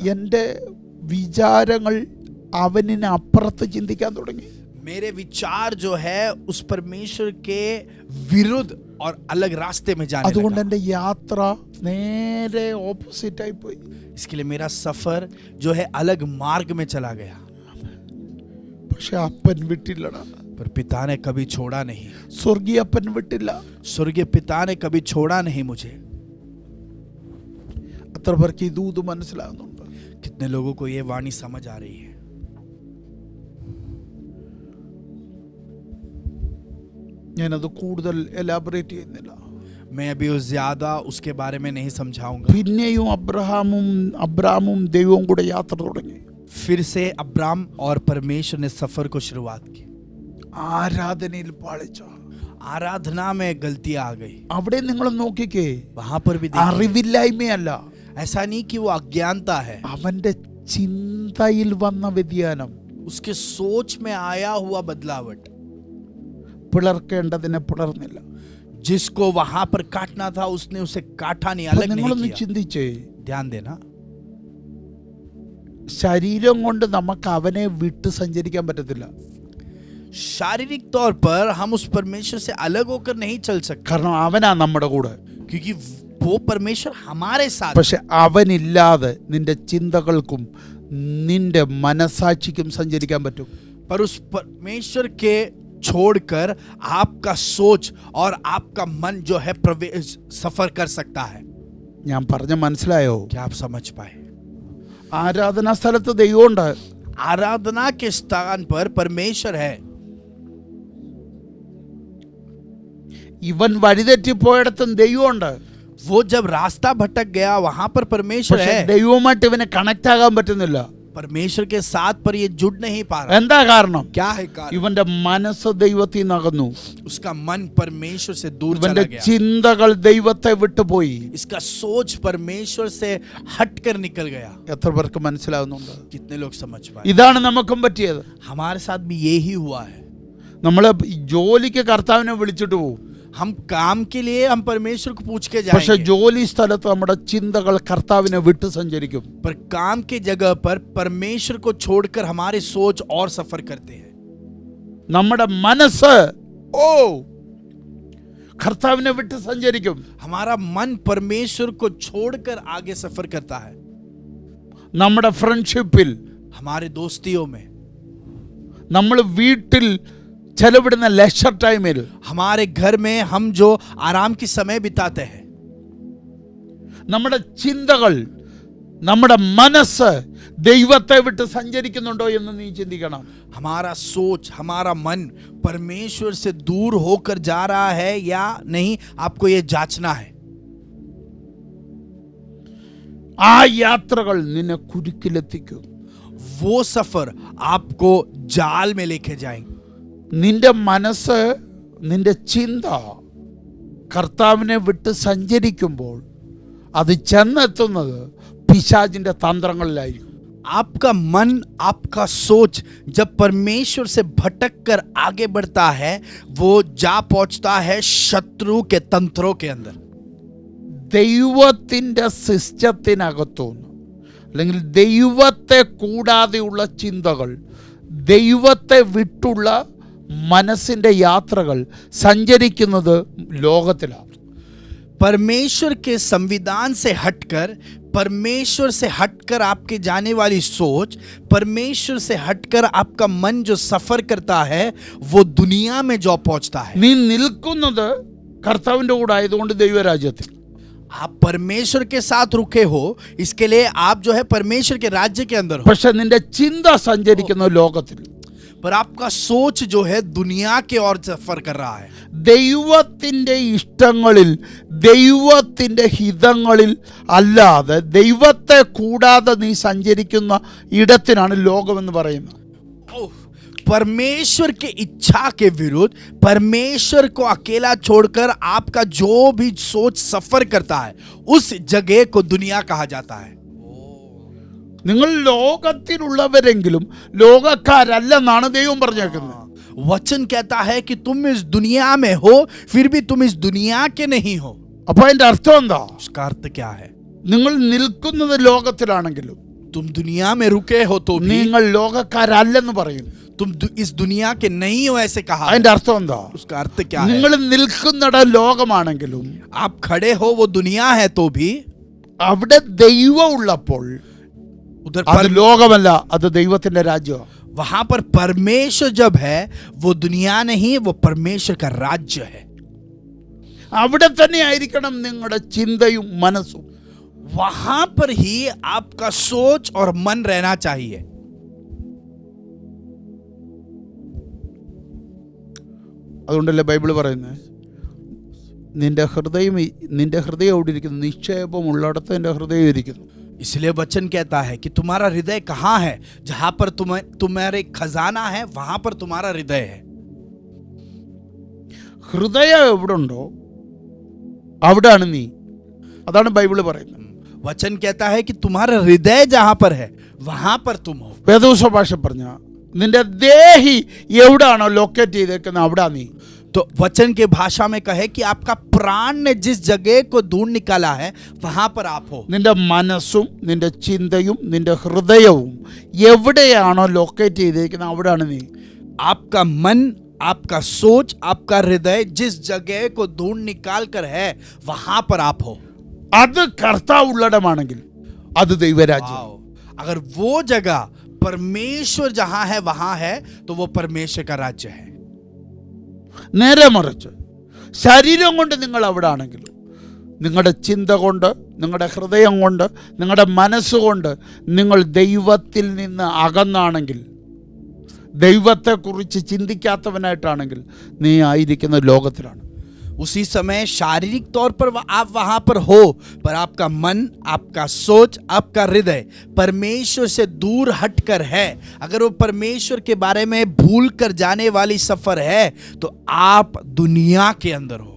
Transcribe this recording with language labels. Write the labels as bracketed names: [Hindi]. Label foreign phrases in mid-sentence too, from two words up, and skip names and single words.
[Malayalam] എൻ്റെ വിചാരങ്ങൾ അവനിന് അപ്പുറത്ത് ചിന്തിക്കാൻ തുടങ്ങി. [Hindi] मेरे विचार जो है उस परमेश्वर के विरुद्ध और अलग रास्ते में जाने [Malayalam] അതുകൊണ്ട് [Hindi] लगा। [Malayalam] എൻ്റെ യാത്ര നേരെ ഓപ്പോസിറ്റ് ആയി പോയി. [Hindi] इसके लिए मेरा सफर जो है अलग मार्ग में चला गया। [Malayalam] പക്ഷെ അപ്പൻ വിട്ടില്ലടാ. [Hindi] पर पिता ने कभी छोड़ा नहीं, [Malayalam] സ്വർഗീയ അപ്പൻ വിട്ടില്ല. [Hindi] स्वर्गीय पिता ने कभी छोड़ा नहीं मुझे। [Malayalam] എത്ര പേർക്ക് ഈ ദൂത് മനസ്സിലാകുന്നുണ്ട്? [Hindi] कितने लोगों को ये वाणी समझ आ रही है? [Malayalam] ഞാനത് കൂടുതൽ എലാബറേറ്റ് ചെയ്യുന്നില്ല. [Hindi] मैं अभी ज्यादा उसके बारे में नहीं समझाऊंगा। [Malayalam] പിന്നെയും അബ്രാമും ദൈവവും കൂടെ യാത്ര തുടങ്ങി. [Hindi] फिर से अब्राम और परमेश्वर ने सफर को शुरुआत की। [Malayalam] ആരാധനയിൽ പാളിച്ച, [Hindi] आराधना में गलतियां आ गई। [Malayalam] അവിടെ നിങ്ങൾ നോക്കിക്കേ, [Hindi] वहां पर भी देखिए, [Malayalam] അറിവില്ലായ്മയല്ല, [Hindi] ऐसा नहीं कि वो अज्ञानता है, [Malayalam] അവന്റെ ചിന്തയിൽ വന്ന വ്യതിയാനം. [Hindi] उसके सोच में आया हुआ बदलावट। [Malayalam] പിളർക്കേണ്ടതിനെ പിളർന്നില്ല. [Hindi] जिसको वहां पर काटना था उसने उसे काटा नहीं, अलग नहीं [Malayalam] നിങ്ങളൊന്ന് [Hindi] किया। [Malayalam] ചിന്തിച്ചേ, [Hindi] ध्यान देना, [Malayalam] ശരീരം കൊണ്ട് നമുക്ക് അവനെ വിട്ട് സഞ്ചരിക്കാൻ പറ്റത്തില്ല. [Hindi] शारीरिक तौर पर हम उस परमेश्वर से अलग होकर नहीं चल सकते, [Malayalam] കാരണം അവനാ നമ്മുടെ കൂടെ. [Hindi] क्योंकि वो परमेश्वर हमारे साथ। [Malayalam] പക്ഷെ അവനില്ലാതെ നിന്റെ ചിന്തകൾക്കും നിന്റെ മനസാക്ഷിക്കും സഞ്ചരിക്കാൻ പറ്റും. [Hindi] पर उस परमेश्वर के छोड़कर आपका सोच और आपका मन जो है सफर कर सकता है। [Malayalam] ഞാൻ പറഞ്ഞ മനസ്സിലായോ? [Hindi] क्या आप समझ पाए? [Malayalam] ആരാധനാ സ്ഥലത്ത് ദൈവമുണ്ട്. [Hindi] आराधना के स्थान पर परमेश्वर है। [Malayalam] ഇവൻ വഴിതെറ്റിപ്പോയിടത്തും ദൈവമുണ്ട്. [Hindi] वो जब रास्ता भटक गया वहां पर परमेश्वर [Malayalam] പക്ഷെ [Hindi] है, [Malayalam] ദൈവവുമായിട്ട് ഇവന് കണക്ട് ആകാൻ പറ്റുന്നില്ല. [Hindi] परमेश्वर के साथ पर ये जुड़ नहीं पा रहा। [Malayalam] എന്താ കാരണം? [Hindi] क्या है कारण? [Malayalam] ഇവന്റെ മനസ്സ് ദൈവത്തിൽ നിന്നകന്നു. [Hindi] उसका मन परमेश्वर से दूर [Malayalam] ഇവന്റെ [Hindi] चला गया, [Malayalam] ചിന്തകൾ ദൈവത്തെ വിട്ടുപോയി. [Hindi] इसका सोच परमेश्वर से हटकर निकल गया। [Malayalam] എത്ര പേർക്ക് മനസ്സിലാവുന്നുണ്ട്? [Hindi] कितने लोग समझ पाए? [Malayalam] ഇതാണ് നമുക്കും പറ്റിയത്. [Hindi] हमारे साथ भी यही हुआ है। [Malayalam] നമ്മള് ജോലിക്ക് കർത്താവിനെ വിളിച്ചിട്ട് പോകും, [Hindi] हम काम के लिए हम परमेश्वर को पूछ के [Malayalam] പക്ഷെ [Hindi] जाएंगे, [Malayalam] ജോലി സ്ഥലത്ത് നമ്മുടെ ചിന്തകൾ കർത്താവിനെ വിട്ട് സഞ്ചരിക്കും. [Hindi] पर काम के जगह पर परमेश्वर को छोड़कर हमारे सोच और सफर करते हैं। [Malayalam] നമ്മുടെ മനസ്സ് കർത്താവിനെ വിട്ട് സഞ്ചരിക്കും. [Hindi] हमारा मन परमेश्वर को छोड़कर आगे सफर करता है। [Malayalam] നമ്മുടെ ഫ്രണ്ട്ഷിപ്പിൽ, [Hindi] हमारे दोस्तियों में, [Malayalam] നമ്മൾ വീട്ടിൽ ചെലവിടുന്ന [English] leisure time, [Hindi] हमारे घर में हम जो आराम की समय बिताते हैं, [Malayalam] നമ്മുടെ ചിന്തകൾ നമ്മുടെ മനസ്സ് ദൈവത്തെ വിട്ട് സഞ്ചരിക്കുന്നുണ്ടോ എന്ന് നീ ചിന്തിക്കണം. [Hindi] हमारा सोच, हमारा मन परमेश्वर से दूर होकर जा रहा है या नहीं, आपको ये जांचना है. [Malayalam] ആ യാത്രകൾ നിന്നെ കുരുക്കിലെത്തിക്കും. [Hindi] वो सफर आपको जाल में लेके जाएंगे. [Malayalam] നിന്റെ മനസ്സ്, നിന്റെ ചിന്ത കർത്താവിനെ വിട്ട് സഞ്ചരിക്കുമ്പോൾ അത് ചെന്നെത്തുന്നത് പിശാചിന്റെ തന്ത്രങ്ങളിലായിരിക്കും. [Hindi] आपका मन, आपका सोच जब परमेश्वर से भटक कर आगे बढ़ता है, वो जा पहुंचता है शत्रु के तंत्रों के अंदर. [Malayalam] ദൈവത്തിൻ്റെ സിസ്റ്റത്തിനകത്തുനിന്ന് അല്ലെങ്കിൽ ദൈവത്തെ കൂടാതെയുള്ള ചിന്തകൾ, ദൈവത്തെ വിട്ടുള്ള മനസ്സിൻ്റെ യാത്രകൾ സഞ്ചരിക്കുന്നത് ലോകത്തിലാണ്. [Hindi] परमेश्वर के संविधान से हटकर, परमेश्वर से हटकर आपके जाने वाली सोच, परमेश्वर से हटकर आपका मन जो सफर करता है, वो दुनिया में जो पहुंचता है. [Malayalam] നീ നിൽക്കുന്നത് കർത്താവിൻ്റെ കൂടെ ആയതുകൊണ്ട് ദൈവരാജ്യത്തിൽ. [Hindi] आप परमेश्वर के साथ रुके हो, इसके लिए आप जो है परमेश्वर के राज्य के अंदर हो. [Malayalam] പക്ഷെ നിന്റെ ചിന്ത സഞ്ചരിക്കുന്നത് ലോകത്തിൽ. [Hindi] पर आपका सोच जो है दुनिया के ओर सफर कर रहा है. [Malayalam] ദൈവത്തിൻ്റെ ഇഷ്ടങ്ങളിൽ, ദൈവത്തിൻ്റെ ഹിതങ്ങളിൽ അല്ലാതെ ദൈവത്തെ കൂടാതെ നീ സഞ്ചരിക്കുന്ന ഇടത്തിനാണ് ലോകമെന്ന് പറയുന്നത്. [Hindi] परमेश्वर के इच्छा के विरुद्ध, परमेश्वर को अकेला छोड़कर आपका जो भी सोच सफर करता है, उस जगह को दुनिया कहा जाता है. [Malayalam] നിങ്ങൾ ലോകത്തിലുള്ളവരെങ്കിലും ലോകക്കാരല്ലെന്നാണ് ദൈവം പറഞ്ഞേക്കുന്നത്. [Hindi] वचन कहता है कि तुम इस दुनिया में हो, फिर भी तुम इस दुनिया के नहीं हो. [Malayalam] അപ്പൊ അതിന്റെ അർത്ഥം എന്താ? [Hindi] उसका अर्थ क्या है? [Malayalam] നിങ്ങൾ നിൽക്കുന്നത് ലോകത്തിലാണെങ്കിലും [Hindi] तुम दुनिया में रुके हो तो भी [Malayalam] നിങ്ങൾ ലോകക്കാരല്ലെന്ന് പറയുന്നു. [Hindi] तुम इस दुनिया के नहीं हो ऐसे कहा. [Malayalam] അതിന്റെ അർത്ഥം എന്താ? [Hindi] उसका अर्थ क्या है? [Malayalam] നിങ്ങൾ നിൽക്കുന്നിട ലോകമാണെങ്കിലും [Hindi] आप खड़े हो वो दुनिया है तो भी [Malayalam] അവിടെ ദൈവം ഉള്ളപ്പോൾ [Hindi] उधर [Malayalam] അത് ലോകമല്ല, അത് ദൈവത്തിന്റെ രാജ്യമാണ്. [Hindi] वहां पर परमेश्वर जब है, वो दुनिया नहीं, वो परमेश्वर का राज्य है. [Malayalam] അവിടെ തന്നെ ആയിരിക്കണം നിങ്ങളുടെ ചിന്തയും മനസ്സും. [Hindi] वहां पर ही आपका सोच और मन रहना चाहिए. [Malayalam] അതുകൊണ്ടല്ലേ ബൈബിൾ പറയുന്നത്, നിന്റെ ഹൃദയം എവിടെ ഇരിക്കുന്നു? നിക്ഷേപം ഉള്ളിടത്ത് നിന്റെ ഹൃദയം ഇരിക്കുന്നു. [Hindi] इसलिए वचन कहता है कि तुम्हारा हृदय कहाँ है? जहां पर तुम्हारे खजाना है, वहां पर तुम्हारा हृदय है. [Malayalam] ഹൃദയം എവിടെ ഉണ്ടോ അവിടെയാണ് നീ. അതാണ് ബൈബിൾ പറയുന്നത്. [Hindi] वचन कहता है कि तुम्हारा हृदय जहां पर है, वहां पर तुम हो. [Malayalam] വേദോസ ഭാഷ പറഞ്ഞ നിന്റെ ദേഹി എവിടാണോ ലൊക്കേറ്റ് ചെയ്തേക്കുന്നത് അവിടെ നീ. [Hindi] तो वचन के भाषा में कहे कि आपका प्राण ने जिस जगह को ढूंढ निकाला है, वहां पर आप हो. [Malayalam] നിന്റെ മനസ്സും നിന്റെ ചിന്തയും നിന്റെ ഹൃദയവും എവിടെയാണോ ലൊക്കേറ്റ് ചെയ്തേക്കുന്നത് അവിടെയാണ് നീ. [Hindi] आपका मन, आपका सोच, आपका हृदय जिस जगह को ढूंढ निकाल कर है, वहां पर आप हो. [Malayalam] അത് കർത്താവ് ഉള്ളിടമാണെങ്കിൽ അത് ദൈവരാജ്യം. [Hindi] अगर वो जगह परमेश्वर जहां है वहां है, तो वो परमेश्वर का राज्य है. [Malayalam] നേരെ മറിച്ച് ശരീരം കൊണ്ട് നിങ്ങൾ അവിടെ ആണെങ്കിലും നിങ്ങളുടെ ചിന്ത കൊണ്ട്, നിങ്ങളുടെ ഹൃദയം കൊണ്ട്, നിങ്ങളുടെ മനസ്സുകൊണ്ട് നിങ്ങൾ ദൈവത്തിൽ നിന്ന് അകന്നാണെങ്കിൽ, ദൈവത്തെക്കുറിച്ച് ചിന്തിക്കാത്തവനായിട്ടാണെങ്കിൽ നീ ആയിരിക്കുന്ന ലോകത്തിലാണ്. [Hindi] उसी समय शारीरिक तौर पर आप वहां पर हो, पर आपका मन, आपका सोच, आपका हृदय परमेश्वर से दूर हटकर है. अगर वो परमेश्वर के बारे में भूल कर जाने वाली सफर है, तो आप दुनिया के अंदर हो.